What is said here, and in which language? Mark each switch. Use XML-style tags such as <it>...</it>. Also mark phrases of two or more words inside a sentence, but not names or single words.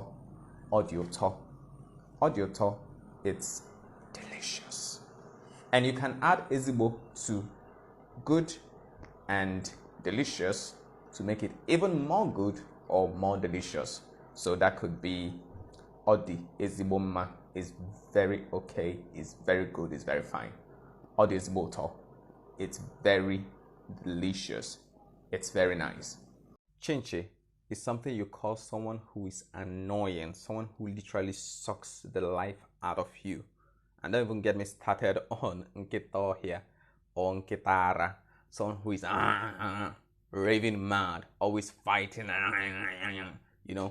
<en>Odioto. Odioto. It's delicious. And you can add ezigbo to good and delicious to make it even more good or more delicious. So that could be</en> <ig>Odi ezigbo mma</ig> <en>is very okay, is very good, is very fine.</en> <ig>Odi ezigbo ụtọ,</ig> <en>it's very delicious, it's very nice. Chinche is something you call someone who is annoying, someone who literally sucks the life out of you. And don't even get me started on nkito here or nkitara, someone who is raving mad, always fighting, you know.</en>